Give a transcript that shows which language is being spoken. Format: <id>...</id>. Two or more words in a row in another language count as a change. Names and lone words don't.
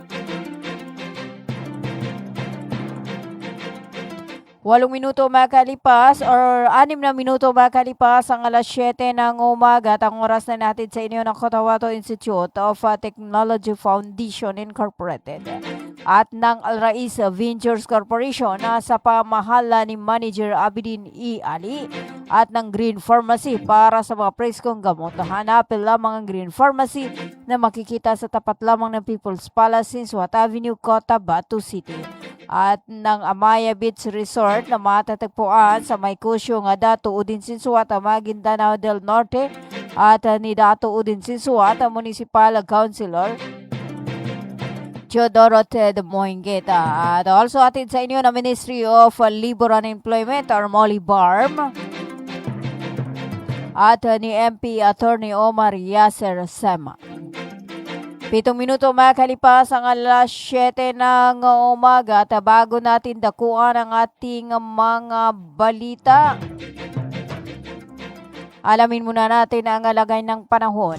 <tl>8 minuto makalipas or 6 na minuto makalipas ang alas 7 ng umaga at ang oras na natin sa inyo ng Cotabato Institute of Technology Foundation Incorporated at ng Al Rais Ventures Corporation na sa pamahala ni Manager Abidin E. Ali at ng Green Pharmacy para sa mga preskong gamot. Hanapin lamang ang Green Pharmacy na makikita sa tapat lamang ng People's Palace, Sinswat Avenue, Cotabato City. At ng Amaya Beach Resort na matatagpuan sa Maykusyo nga Dato Udin Sinsuat, Maguindanao del Norte at ni Dato Udin Sinsuat, Municipal Councilor Medyo Dorothy de Moingeta. At also atin sa inyo na Ministry of Labor and Employment or Molly Barm. At ni MP Attorney Omar Yasser Sema. 7 minuto makalipas ang alas 7 ng umaga at bago natin dakuan ang ating mga balita, alamin muna natin ang lagay ng panahon.</tl>